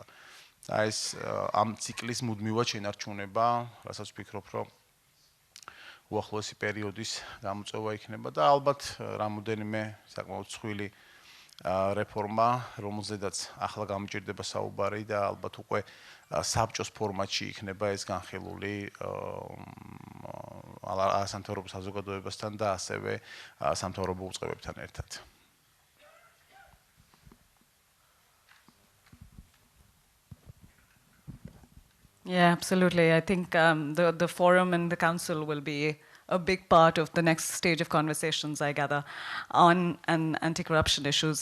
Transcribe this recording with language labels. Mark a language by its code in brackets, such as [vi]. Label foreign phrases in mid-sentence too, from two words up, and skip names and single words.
[ka] ეს ამ ციკლის მუდმივად შენარჩუნება, რასაც ვფიქრობ, რომ უახლოესი პერიოდის გამოწვევა იქნება და ალბათ რამოდენიმე საკმაოდ ცხვილი რეფორმა, რომელზედაც ახლა გამიჭირდება საუბარი და ალბათ უკვე საბჭოს ფორმატში იქნება ეს განხილული სამთავრობო საზოგადოებასთან და ასევე სამთავრობო უწყებებთან ერთად. [en] Yeah, absolutely. I think the forum and the council will be a big part of the next stage of conversations, I gather, on anti-corruption issues.